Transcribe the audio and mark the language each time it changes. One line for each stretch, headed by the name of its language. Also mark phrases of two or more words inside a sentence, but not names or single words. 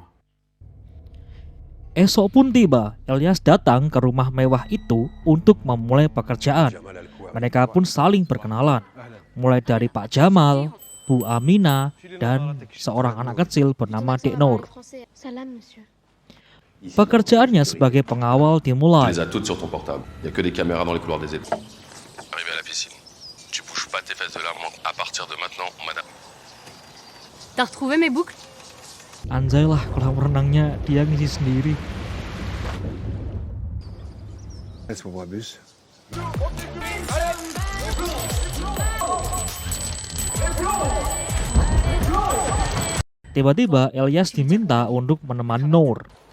Indonesian: Esok pun tiba, Elias datang ke rumah mewah itu untuk memulai pekerjaan. Mereka pun saling berkenalan, mulai dari Pak Jamal, Bu Amina, dan seorang anak kecil bernama Dek Nur. Pekerjaannya sebagai pengawal dimulai.
French: T'as retrouvé mes boucles?
Indonesian: Anjay lah, kolam renangnya dia ngisi sendiri. Tiba-tiba Elias diminta untuk menemani Nur.